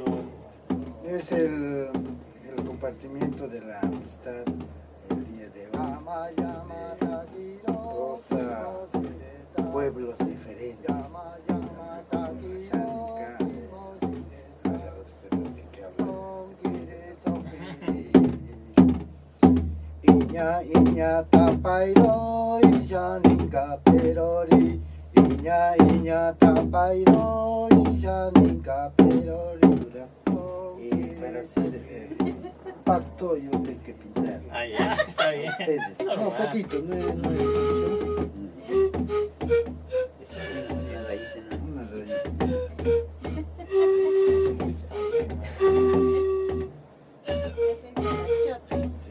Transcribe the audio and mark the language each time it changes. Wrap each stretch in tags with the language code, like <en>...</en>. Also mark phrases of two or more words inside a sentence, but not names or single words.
<es>Es el compartimiento de la amistad el día de hoy. Dos pueblos diferentes. Ahora usted tiene que hablar. Iña tapairo, iña perori. Iña tapairo, iña perori. Y para hacer pacto yo tengo que pintar. Ah, ya, está bien. Ustedes. No, Normal. poquito, no es mucho. Una rayita. Sí.</es>